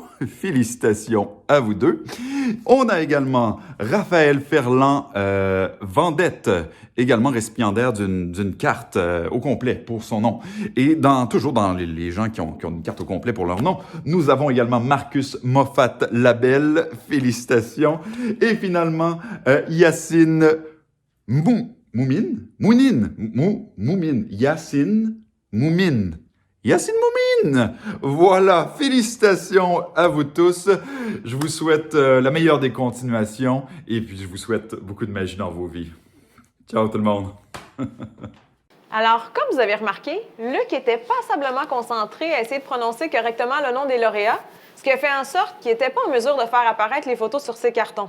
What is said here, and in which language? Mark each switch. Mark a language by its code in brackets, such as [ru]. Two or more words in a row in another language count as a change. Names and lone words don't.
[fr] Félicitations à vous deux. On a également Raphaël Ferland Vendette, également récipiendaire d'une carte au complet pour son nom. Et toujours dans les gens qui ont une carte au complet pour leur nom, nous avons également Marcus Moffat Labelle. Félicitations. Et finalement, Yacine Moumine? Mounine? Moumine. Yacine Moumine. Yacine Moumine! Voilà, félicitations à vous tous. Je vous souhaite la meilleure des continuations et puis je vous souhaite beaucoup de magie dans vos vies. Ciao tout le monde! Alors, comme vous avez remarqué, Luc était passablement concentré à essayer de prononcer correctement le nom des lauréats, ce qui a fait en sorte qu'il n'était pas en mesure de faire apparaître les photos sur ses cartons.